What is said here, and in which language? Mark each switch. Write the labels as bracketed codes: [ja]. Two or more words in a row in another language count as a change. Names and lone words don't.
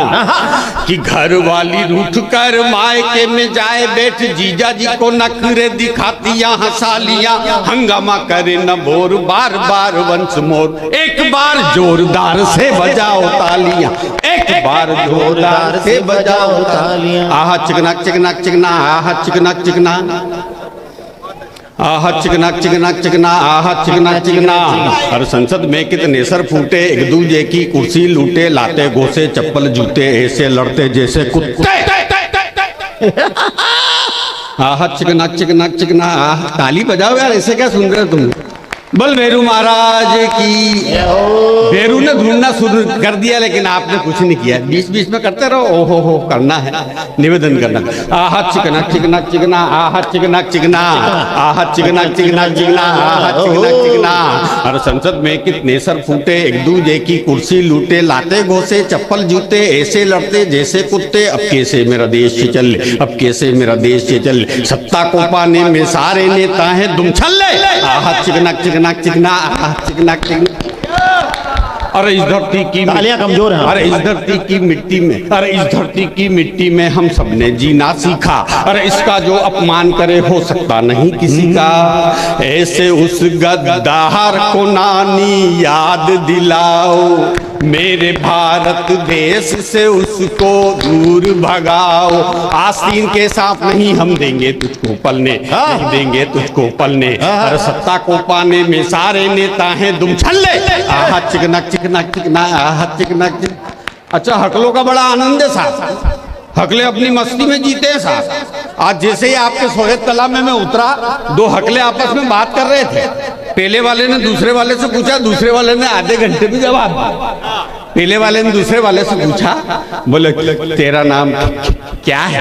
[hi] कि घर वाली रूठ कर मायके में जाए बैठ, जीजा जी को नखरे दिखाती यहाँ सालियां। हंगामा करे न बोर, बार बार [en] once more, [hi] एक बार जोरदार से बजाओ तालियां, एक बार जोरदार से बजाओ तालियां। आहा चिकनाक चिकनाक चिकना, आहा चिकनाक चिकना, आहा चिकनाक चिकनाक चिकना, आहा चिकनाक चिकना। हर संसद में कितने सर फूटे, एक दूजे की कुर्सी लूटे, लाते घोसे चप्पल जूते, ऐसे लड़ते जैसे कुत्ते। आहा चिकनाक चिकनाक चिकना, आहा। ताली बजाओ यार, ऐसे क्या सुन रहे हो तुम? बल भैरू महाराज की। भैरू ने ढूंढना शुरू कर दिया, लेकिन आपने कुछ नहीं किया। बीच बीच में करते रहो, ओहो हो करना है, निवेदन करना। आहा चिकनाक चिकनाक चिकना, आहा चिकनाक चिकना, आहा चिकनाक चिकनाक चिकना, आहा चिकनाक चिकना। हर संसद में कितने सर फूटे, एक दूजे की कुर्सी लूटे, लाते घोसे चप्पल जूते, ऐसे लड़ते जैसे कुत्ते। अब कैसे मेरा देश चले, अब कैसे मेरा देश चले, सत्ता को पाने में सारे नेता हैं दुम छल्ले। आहा चिकनाक चिकनाक चिकना, चिकनाक चिकना। अरे इस धरती की तालियां कमजोर हैं। अरे इस धरती की मिट्टी में, अरे इस धरती की मिट्टी में हम सबने जीना सीखा। अरे इसका जो अपमान करे हो सकता नहीं किसी का। ऐसे उस गद्दार को नानी याद दिलाओ, मेरे भारत देश से उसको दूर भगाओ। आस्तीन के सांप नहीं हम देंगे तुझको पलने, नहीं देंगे तुझको पलने। अरे सत्ता को पाने में सारे नेता हैं दुम छल्ले। आहा चिकनाक चिकनाक चिकना, आहा चिकनाक चिकना। अच्छा, हकलों का बड़ा आनंद है साहब, हकले अपनी मस्ती में जीते हैं साहब। आज जैसे ही आपके सोहेब तालाब में मैं उतरा, 2 हकले आपस में बात कर रहे थे। पहले वाले ने दूसरे वाले से पूछा, दूसरे वाले ने आधे घंटे में जवाब दिया। पहले वाले ने दूसरे वाले से पूछा, बोले तेरा नाम क्या है?